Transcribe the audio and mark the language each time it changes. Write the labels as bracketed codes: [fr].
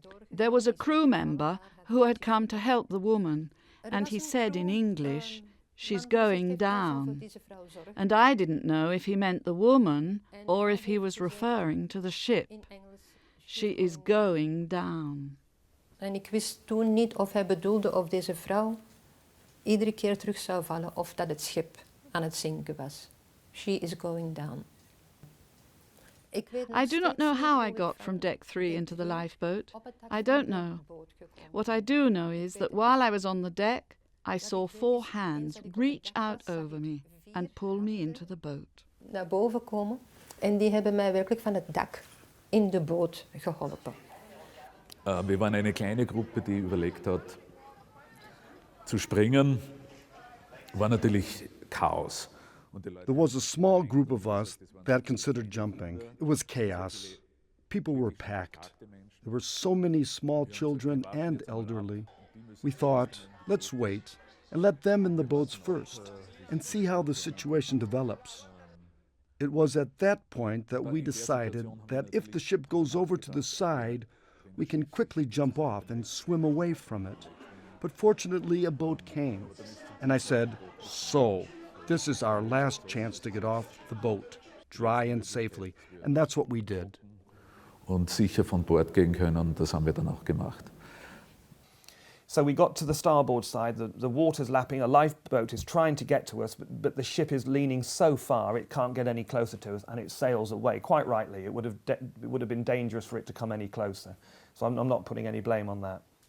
[en] There was a crew member who had come to help the woman, and he said in English, "She's going down." And I didn't know if he meant the woman or if he was referring to the ship. She is going down. [nl] En ik wist toen niet of hij bedoelde of deze vrouw iedere keer terug zou vallen of dat het schip aan het zinken was. [en] She is going down. I do not know how I got from deck 3 into the lifeboat. I don't know. What I do know is that while I was on the deck, I saw 4 hands reach out over me and pull me into the boat. [nl] Naar boven komen en die hebben mij werkelijk van het dak in de boot geholpen. [de] Wir waren eine kleine Gruppe, die überlegt hat, zu springen. War natürlich Chaos. [en] There was a small group of us that considered jumping. It was chaos. People were packed. There were so many small children and elderly. We thought, let's wait and let them in the boats first and see how the situation develops. It was at that point that we decided that if the ship goes over to the side, we can quickly jump off and swim away from it. But fortunately, a boat came, and I said, "So, this is our last chance to get off the boat, dry and safely." And that's what we did. [de] Und sicher von Bord gehen können, das haben wir dann auch gemacht. [en] So we got to the starboard side, the water's lapping, a lifeboat is trying to get to us, but the ship is leaning so far it can't get any closer to us, and it sails away. Quite rightly, it would have been dangerous for it to come any closer. So I'm not putting any blame on that.